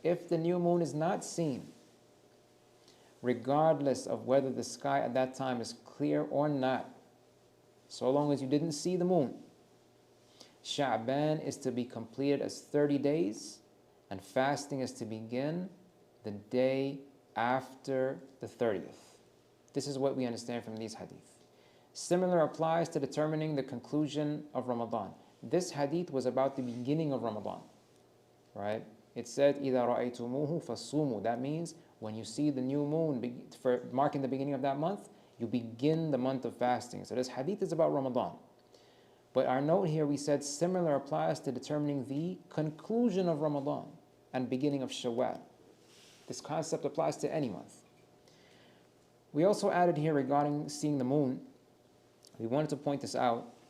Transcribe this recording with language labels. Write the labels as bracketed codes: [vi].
[en] If the new moon is not seen, regardless of whether the sky at that time is clear or not, so long as you didn't see the moon, Sha'ban is to be completed as 30 days, and fasting is to begin the day after the 30th. This is what we understand from these hadith. Similar applies to determining the conclusion of Ramadan. This hadith was about the beginning of Ramadan, right? It said, [ar] إِذَا رَأَيْتُمُوهُ فَصُومُوا. [en] That means when you see the new moon for marking the beginning of that month, you begin the month of fasting. So this hadith is about Ramadan. But our note here, we said similar applies to determining the conclusion of Ramadan and beginning of Shawwal. This concept applies to any month. We also added here regarding seeing the moon, we wanted to point this out.